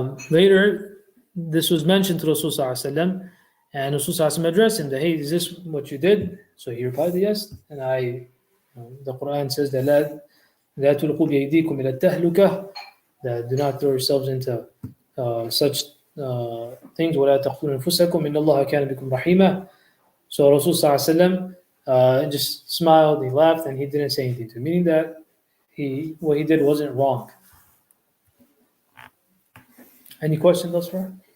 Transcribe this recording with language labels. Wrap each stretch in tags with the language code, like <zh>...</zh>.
<en>Later, this was mentioned to Rasul Sallallahu Alaihi Wasallam, and Rasul Sallallahu Alaihi Wasallam addressed him that, hey, is this what you did? So he replied, yes. And the Quran says that</en> <ar>لا تلقوا بأيديكم إلى التهلكة,</ar> <en>that do not throw yourselves into such things.</en> <ar>ولا تقتلوا أنفسكم إن الله كان بكم رحيما.</ar> <en>So Rasul Sallallahu Alaihi Wasallam just smiled, he laughed, and he didn't say anything to him, meaning that what he did wasn't wrong. Any questions thus far?</en>